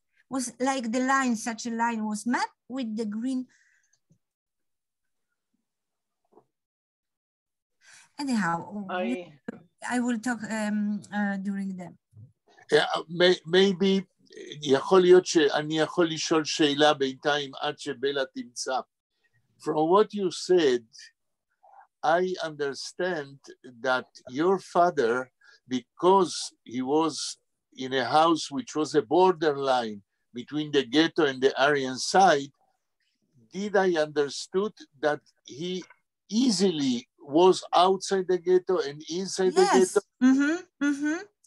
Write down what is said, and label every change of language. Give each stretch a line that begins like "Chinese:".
English: Was like the line, such a line was mapped with the green. Anyhow, I will talk during them. Maybe
Hebrew: יכול להיות שאני יכול לשאול שאלה בינתיים עד שבלה תמצא.
English: From what you said, I understand that your father, because he was in a house which was a borderline between the ghetto and the Aryan side, did I understood that he easily was outside the ghetto and inside the ghetto?